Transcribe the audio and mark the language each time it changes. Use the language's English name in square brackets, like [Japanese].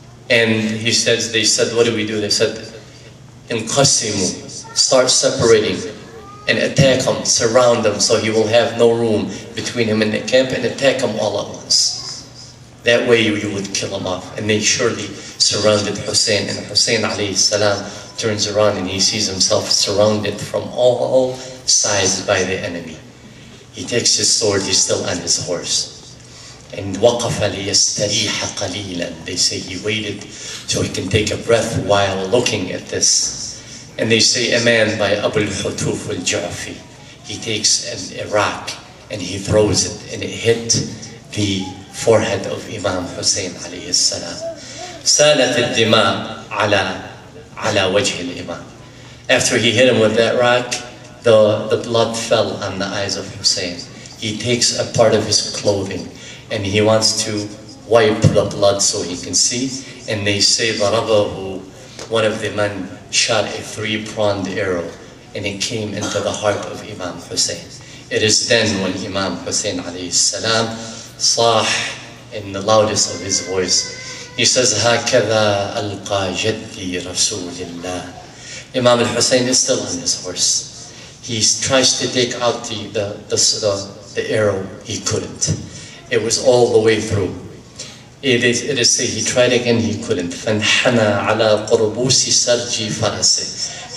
[English] And he says, they said, what do we do? They said, [Arabic] انقسموا, [English] start separating and attack him, surround him so he will have no room between him and the camp, and attack him all at once. That way you would kill him off. And they surely surrounded Hussein, and Hussein alayhi salam turns around and he sees himself surrounded from all sides by the enemy. He takes his sword, he's still on his horse. And [Arabic] وَقَفَ لِيَسْتَرِيحَ قَلِيلًا. [English] They say he waited so he can take a breath while looking at this. And they say a man by Abu al-Hutuf al-Ju'fi, he takes a rock and he throws it, and it hit the forehead of Imam Hussein alayhi salam. [Arabic] سالت الدماء على وجه الإمام. [English] After he hit him with that rock, the blood fell on the eyes of Hussein. He takes a part of his clothing and he wants to wipe the blood so he can see. And they say [Arabic] ضربه, [English] one of the men shot a 3-pronged arrow and it came into the heart of Imam Hussein. It is then when Imam Hussein alayhi salam [Arabic] صاح [English] in the loudest of his voice. He says, [Arabic] هكذا ألقى جدي رسول الله. [English] Imam al-Hussein is still on his horse. He tries to take out the arrow. He couldn't. It was all the way through. It is said he tried again, he couldn't. [Arabic] فانحنى على قربوس سرج فرسه.